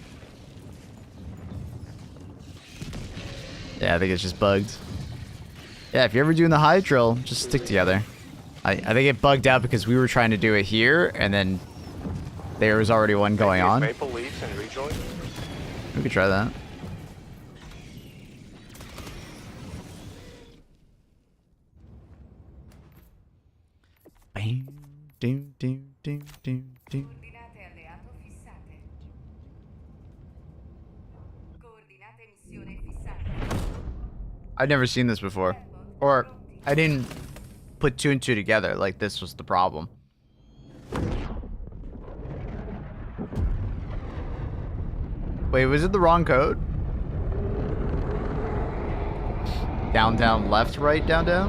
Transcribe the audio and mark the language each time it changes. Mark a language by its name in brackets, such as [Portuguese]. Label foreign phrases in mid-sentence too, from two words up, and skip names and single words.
[English] Yeah, I think it's just bugged. Yeah, if you're ever doing the high drill, just stick together. I think it bugged out because we were trying to do it here, and then there was already one going on. Maple leaves and rejoin. We could try that. Bam, doom, doom, doom, doom, doom. [Italian] Coordinate alleato fissate. Coordinate missione fissate. [English] I've never seen this before. Or, I didn't put two and two together, like this was the problem. Wait, was it the wrong code? Down, down, left, right, down, down?